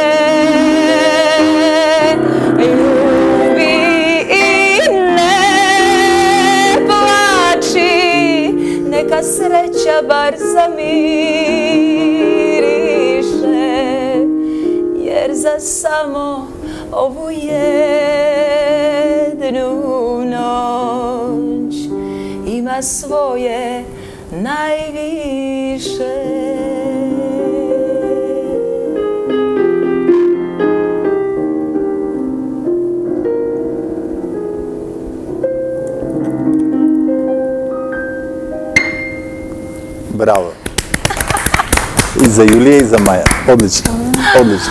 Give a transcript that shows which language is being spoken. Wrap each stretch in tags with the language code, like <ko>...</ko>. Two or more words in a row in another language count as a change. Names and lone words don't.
<sr>Ljubi i ne plači, neka sreća bar zamiriše, jer za samo ovu jednu noć ima svoje najviše.</sr> <mk>Браво. И за Јулија и за Маја. Одлично. Одлично.</mk>